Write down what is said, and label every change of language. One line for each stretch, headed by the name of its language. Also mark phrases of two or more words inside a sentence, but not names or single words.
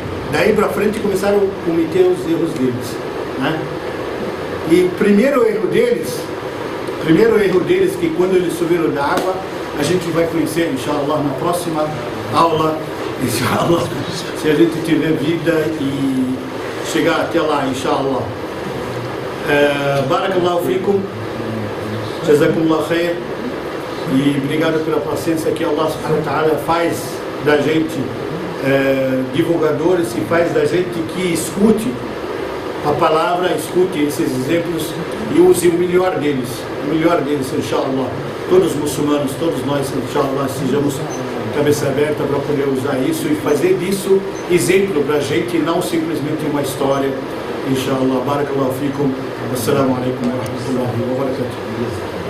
Portuguese: Daí para frente começaram a cometer os erros deles, né? E o primeiro erro deles, que quando eles subiram da água, a gente vai conhecer, inshallah, na próxima aula, inshallah, se a gente tiver vida e chegar até lá, inshallah.
Arabic: بارك الله فيكم، جزاكم الله خير,
Portuguese: e obrigado pela paciência que Allah
Arabic: سبحانه وتعالى
Portuguese: faz da gente divulgadores, e faz da gente que escute a palavra, escute esses exemplos e use o melhor deles, inshallah. Todos os muçulmanos, todos nós, inshallah, sejamos cabeça aberta para poder usar isso e fazer disso exemplo para a gente, e não simplesmente uma história, inshallah.
Arabic: بارك الله فيكم. السلام عليكم ورحمة الله وبركاته.